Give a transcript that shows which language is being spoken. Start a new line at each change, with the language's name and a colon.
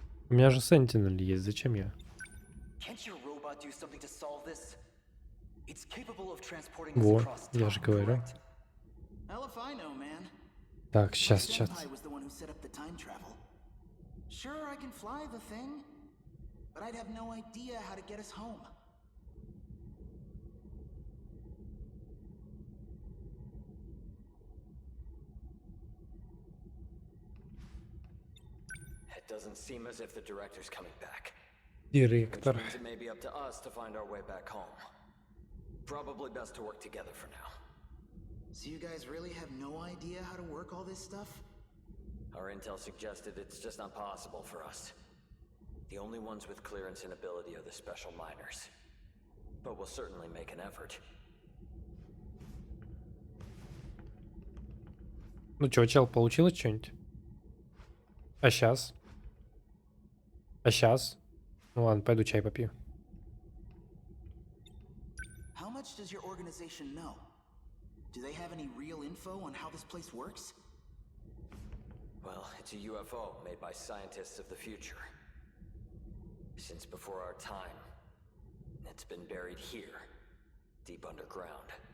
Russian: У меня же Sentinel есть, зачем я?
English: Can't your robot do something to solve this? It's capable of transporting us
Russian: Во,
English: across
Russian: я же
English: time,
Russian: говорю.
English: correct? Hell if I know, man.
Russian: Так, сейчас.
English: Senpai was the one who set up the time travel. Sure, I can fly the thing, but I'd have no idea how to get us home. It doesn't seem as if the director's coming back.
Russian: Директор.
English: Which means it may be up to us to find our way back home. Probably best to work together for now. So you guys really have no idea how to work all this stuff? Our intel suggested it's just not possible for us. The only ones with clearance and ability are the special miners. But we'll certainly make an effort.
Russian: Ну чё, чел, получилось что-нибудь? А сейчас? Ну ладно, пойду чай попью.
English: How much does your organization know? Do they have any real info on how this place works? Well, it's a UFO made by scientists of the future. Since before our time, it's been buried here, deep underground.